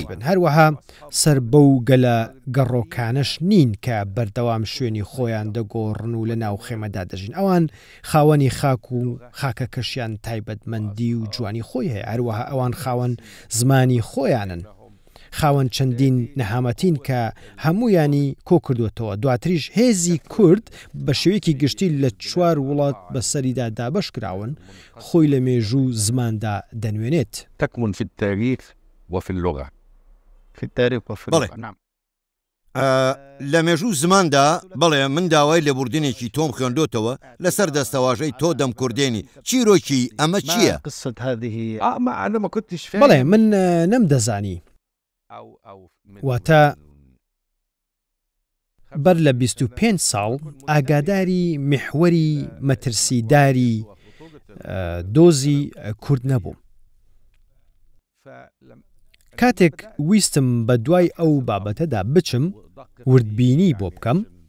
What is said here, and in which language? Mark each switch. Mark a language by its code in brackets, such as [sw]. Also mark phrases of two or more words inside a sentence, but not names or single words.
[ckb] هەروەها سەر بەو گەلە گەڕۆکانش نین کە بەردەوام شوێنی خۆیان دەگۆڕن و لە ناو خێمەدا دەژین ئەوان خاوەنی خاک و خاکە کەشیان تایبەتمەندی و جوانی خۆی هەیە هەروەها ئەوان خاوەن زمانی خۆیانن خاوەن چەندین نەهامەتین کە هەموویانی کۆ کردوێتەوە دواتریش هێزی کورد بە شێوەیەکی گشتی لە 4 وڵات بەسەریدا دابەش کراون خۆی لە مێژوو زماندا دەنوێنێت [ar] تكمن في التاريخ وفي اللغة في التاريخ وفي [ckb] بەڵێ لە مێژوو زماندا بەڵێ من داوای لێبوردنێکی تۆم خوێندۆتەوە لەسەر دەستەواژەی تۆ دەم کوردێنی چیرۆکی ئەمە چییە؟ [ar] قصة هذه ما أنا ما كنتش فاهم [ckb] بەڵێ من نەمدەزانی واتە بەر لە 25 ساڵ ئاگاداری میحوەری مەترسیداری دۆزی کورد نەبووم کاتێک ویستم بە دوای ئەو بابەتەدا بچم وردبینی بۆ بکەم